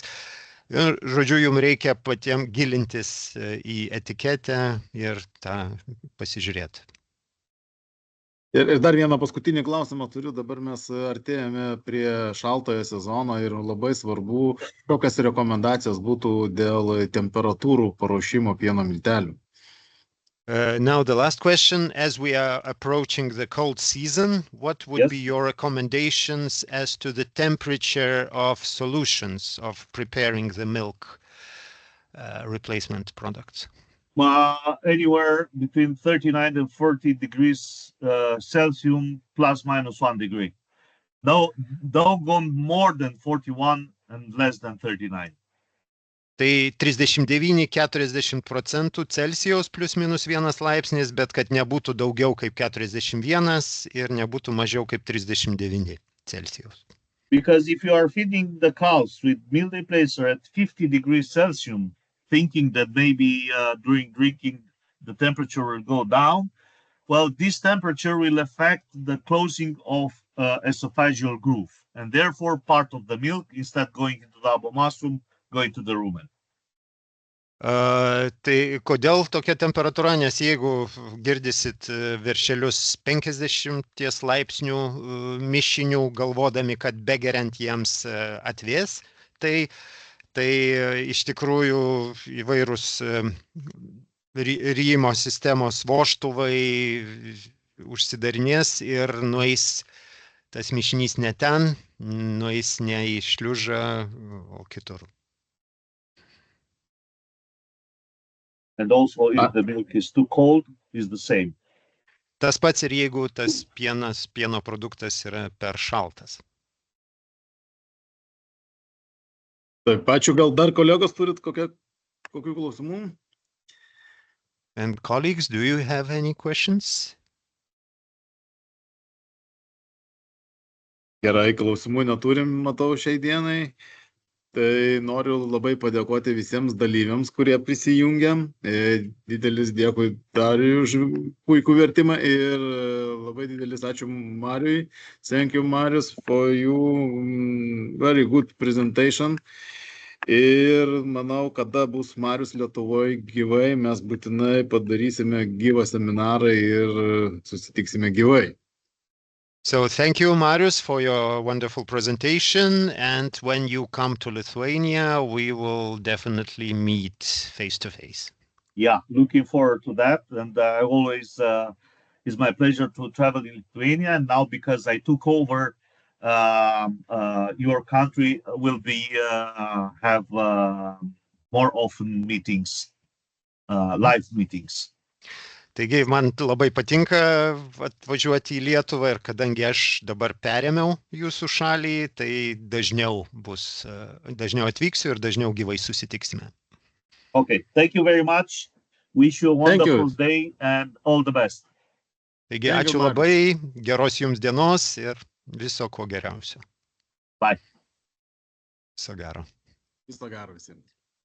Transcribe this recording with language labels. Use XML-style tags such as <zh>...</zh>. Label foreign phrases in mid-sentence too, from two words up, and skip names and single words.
<lt>Ir, žodžiu, jums reikia patiems gilintis į etiketę ir tą pasižiūrėti. Ir dar vieną paskutinį klausimą turiu, dabar mes artėjame prie šaltojo sezono ir labai svarbu, kokios rekomendacijos būtų dėl temperatūrų paruošimo pieno miltelių.</lt> <en>Now the last question, as we are approaching the cold season, what would be your recommendations as to the temperature of solutions of preparing the milk replacement products? Anywhere between 39 and 40 degrees Celsius plus minus 1 degree. Don't go more than 41 and less than 39.</en> <lt>Tai 39–40% Celsijaus plus minus 1 laipsnis, bet kad nebūtų daugiau kaip 41 ir nebūtų mažiau kaip 39 Celsijaus.</lt> <en>Because if you are feeding the cows with milk replacer at 50 degrees Celsius, thinking that maybe during drinking the temperature will go down, well, this temperature will affect the closing of esophageal groove, and therefore part of the milk, instead going into the abomasum, going to the rumen.</en> <lt>Tai kodėl tokia temperatūra, nes jeigu girdisit veršelius 50 laipsnių mišinių, galvodami, kad begeriant jiems atvės, tai iš tikrųjų įvairūs ryjimo sistemos vožtuvai užsidarinės ir nueis tas mišinys ne ten, nueis ne į šliužą, o kitur.</lt> <en>And also, if the milk is too cold, is the same.</en> <lt>Tas pats ir jeigu tas pieno produktas yra per šaltas. Taip, ačiū, gal dar kolegos turit kokių klausimų?</lt> <en>And colleagues, do you have any questions?</en> <lt>Gerai, klausimų neturim, matau, šiai dienai. Tai noriu labai padėkoti visiems dalyviams, kurie prisijungia. Didelis dėkui Dariui už puikų vertimą ir labai didelis ačiū Mariui.</lt> <en>Thank you, Marius, for your very good presentation.</en> <lt>Ir manau, kada bus Marius Lietuvoje gyvai, mes būtinai padarysime gyvą seminarą ir susitiksime gyvai.</lt> <en>So thank you, Marius, for your wonderful presentation. And when you come to Lithuania, we will definitely meet face to face. Yeah, looking forward to that. And I always, it's my pleasure to travel in Lithuania. And now because I took over, your country will be, have more often meetings, live meetings.</en> <lt>Taigi, man labai patinka atvažiuoti į Lietuvą ir kadangi aš dabar perėmiau jūsų šalį, tai dažniau atvyksiu ir dažniau gyvai susitiksime.</lt> <en>Okay, thank you very much. Wish you a wonderful day and all the best.</en> <lt>Taigi, ačiū labai, geros jums dienos ir viso ko geriausio.</lt> <en>Bye.</en> <lt>Viso gero. Viso gero visiems.</lt>